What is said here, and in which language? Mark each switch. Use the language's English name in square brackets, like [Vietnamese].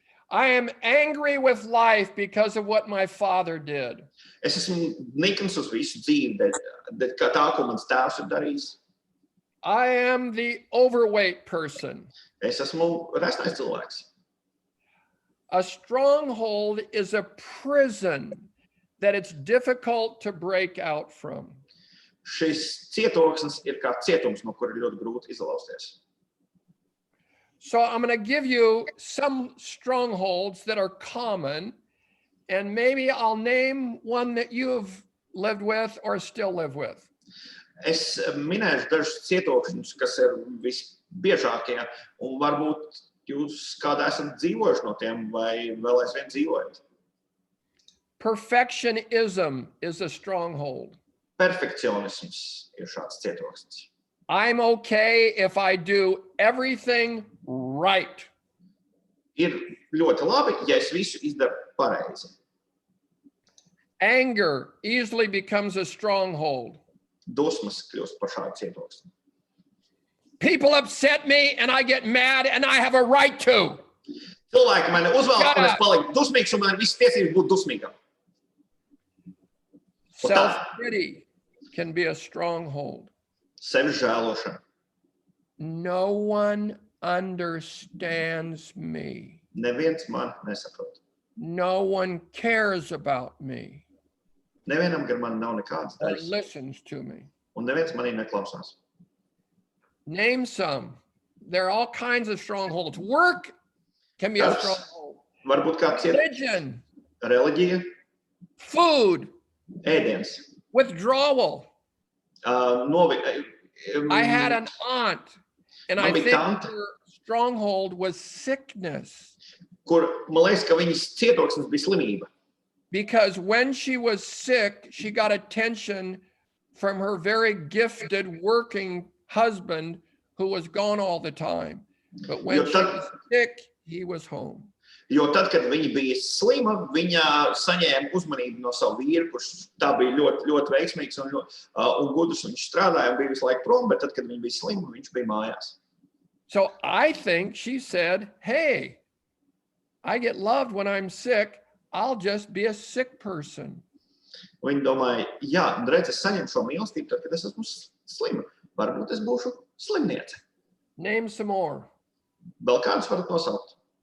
[English] I am angry with life because of what my father did. [Latvian] Es esmu nikns uz visu dzīvi, kā tā, ko mans tēvs ir darījis. [English] I am the overweight person. [Latvian] Es esmu resnais cilvēks. [English] A stronghold is a prison that it's difficult to break out from. [Latvian] Šis cietoksnis ir kā cietums, no kura ir ļoti grūti izlausties. [English] So I'm going to give you some strongholds that are common, and maybe I'll name one that you've lived with or still live with. [Latvian] Es minēšu dažus cietokšņus, kas ir visbiežākie, un varbūt jūs kādā esat dzīvojuši no tiem, vai vēl aizvien dzīvojat. [English] Perfectionism is a stronghold. [Latvian] Perfekcionisms ir šāds cietoksnis. [English] I'm okay if I do everything right. [Latvian] Ir ļoti labi, ja es visu izdaru pareizi. [English] Anger easily becomes a stronghold. [Latvian] Dusmas kļūst par šādu cietoksni. [English] People upset me and I get mad and I have a right to. [Latvian] Cilvēki mani uzvalk, un es Jā. paliku dusmīgs, un man ir visas tiesības būt dusmīgam. [English] Self-pity can be a stronghold. [Latvian] Sevi žēlošana. [English] No one understands me. [Latvian] Neviens man nesaprot. [English] No one cares about me [Latvian] Nevienam gar mani nav nekādas [English] or [Latvian] daļas, [English] listens to me. [Latvian] un neviens manī neklausās. [English] Name some. There are all kinds of strongholds. Work can be a [Latvian] Darbs. [English] stronghold. [Latvian] Varbūt kāds ir [English] Religion, [Latvian] reliģija, [English] food, [Latvian] ēdiens. [English] withdrawal. I had an aunt, and I [Latvian] Man bija [English] think [Latvian] tante. [English] her stronghold was sickness. Kur, man liekas, ka viņas cietoksnis bija slimība. Because when she was sick, she got attention from her very gifted working husband who was gone all the time. But when she was sick, he was home. [Latvian] Jo tad, kad viņa bija slima, viņa saņēma uzmanību no savu vīru, kurš tā bija ļoti, ļoti veiksmīgs un gudrs, un viņš strādāja un bija visu laiku prom, bet tad, kad viņa bija slima, viņš bija mājās. [English] So I think she said, hey, I get loved when I'm sick. I'll just be a sick person. [Latvian] Viņa domāja, jā, redz, es saņemu šo mīlestību, tad, kad es esmu slima. Varbūt es būšu slimniece. [English] Name some more. [Latvian] Vēl kādus varat nosaukt?